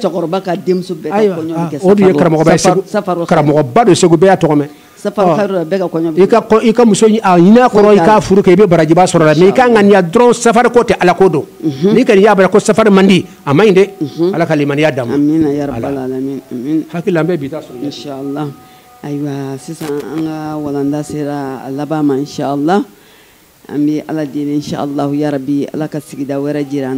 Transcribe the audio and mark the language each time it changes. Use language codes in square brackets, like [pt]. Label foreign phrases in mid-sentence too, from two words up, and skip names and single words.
[bm] cɛkɔrɔba ka denmuso bɛɛ ka kɔɲɔ bɛ kɛ o de ye karamɔgɔba don Segu bɛɛ y'a tɔgɔ mɛn i ka muso a ɲin'a kɔrɔ i k'a furu kɛ i bɛ barajiba sɔrɔ la mais i ka ŋaniya dɔrɔn safari ko tɛ ala ko don n'i kɔni y'a bara ko safari man di a man ɲi dɛ ala ka limaniya d'an ma [ar] آمين يا رب العالمين آمين [bm] hakili la an bɛ bi ta sɔrɔ inshallah ayiwa sisan an ka walanda sera a laban ma inshallah an bɛ ala deli inshallah [ar] يا ربي [bm] ala ka sigida wɛrɛ jira an na